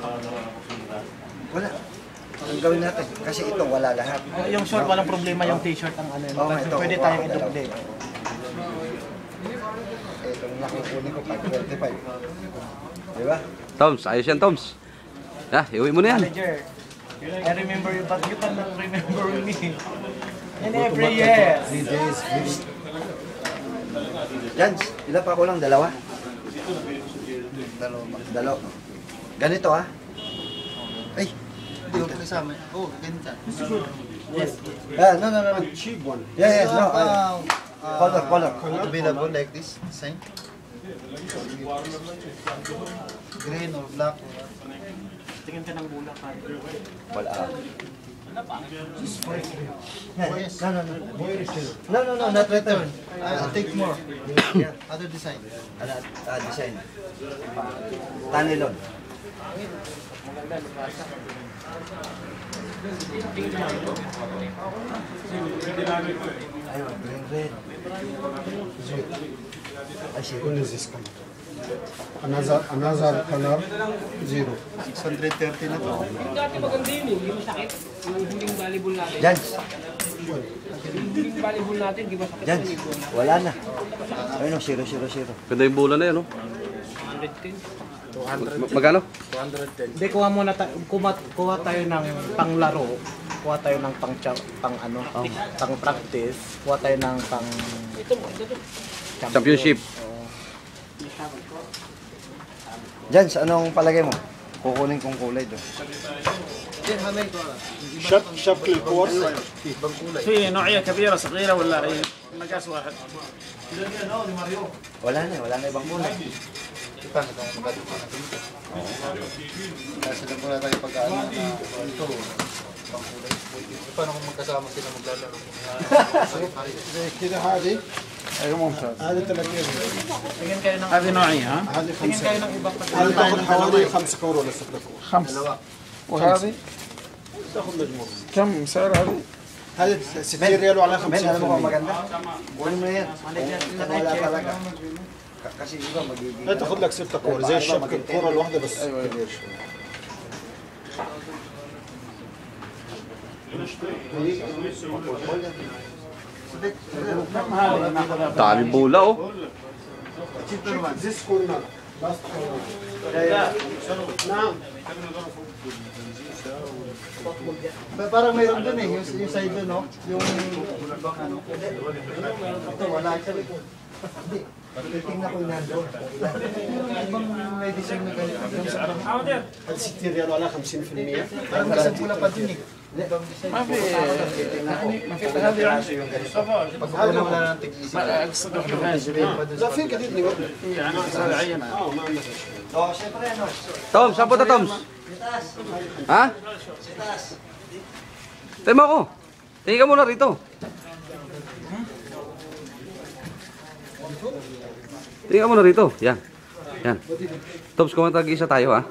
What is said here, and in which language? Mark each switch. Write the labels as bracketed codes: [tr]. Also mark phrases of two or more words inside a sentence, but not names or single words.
[tl] Wala. Ang gawin natin. Kasi ito wala lahat. yung short, walang problema yung t-shirt ang ano yun. Oo, ito, Pwede kukuha tayong ko dalawa. i-double. Itong nakukunin ko 525. Diba? Toms, ayos yan, Toms. Iuwi mo na yan. [en] Manager, I remember you, but you cannot remember me. In every year. 3 days. [tl] Yan, ilan pa ko lang? Dalawa? Dalawa. Ganito ah. Ay, hindi ko kasama. Oh, ganito. [en] Yes. No. Cheap one. Yeah, no. Color. Available like this design. Green or black. [tl] Tingin ka ng bulak ka. Wala. [en] No, not return. I'll take more. Other design. Design. [tl] Tanilon. Ayun, [en] green red. When is this coming? Another color, 0. [tl] 630 na to. Dati maganda yun eh, hindi masakit. Yung huling volleyball natin. Jans. Yung huling volleyball natin, di ba sakit Jans. yung iguana? Wala na. Ayun o, 0. Ganda yung bola na yan, oh. 110. Magkano? Hindi, kuha muna tayo. Kuha tayo ng panglaro. Kuha tayo ng pang practice. Kuha tayo ng pang Championship. Jans, anong palagay mo? Kukunin kong kulay doon. [ar] شكل الكورس في نوعية كبيرة صغيرة ولا مقاس واحد؟ [tl] Wala na ibang kulay. Kasi lang pala tayo pag-ano na ito. Paano kung magkasama sila maglalaro? [ar] كده هذه ايوه ممتاز هذه 30 [tl] tingin kayo ng [ar] هذه نوعية ها؟ هذه [tl] tingin 5 kayo ng ibang [ar] هذه تاخذ حوالي 5 كور ولا 6 كور وهذه تاخذ مجموعه كم سعر هذه؟ هذه 60 ريال وعلى [tl] Men, alam mo kung 50%. maganda? Kunin mo yan. Wala talaga. Kasi iba magiging... [ar] لا تاخذ لك 6 كور زي الشبكه الكوره الواحده بس كبير شوي [tl] Dami bola, oh. [en] This corner last corner نعم [tl] Parang mayroon dun eh, yung side dun, no? Yung ibang ano. Ito, wala actually. Hindi. Titingnan ko yung nandun. Ibang may design na ganito. [ar] حاضر. هذه 60 ريال وعلى 50% [tl] Parang isang pula pa dun eh. Ibang design. [ar] ما في ما في هذه Pag wala wala ng tig-isip. اقصد واحدة لا في جديد نقول يعني هذا عينة. ما عندنا شيء [tl] Oh, syempre ano? Toms, saan punta, Toms? Ha? Tayo mo ako. Tingin ka muna rito. Tingin ka muna rito. Yan. Toms, kung tag-isa tayo, ha?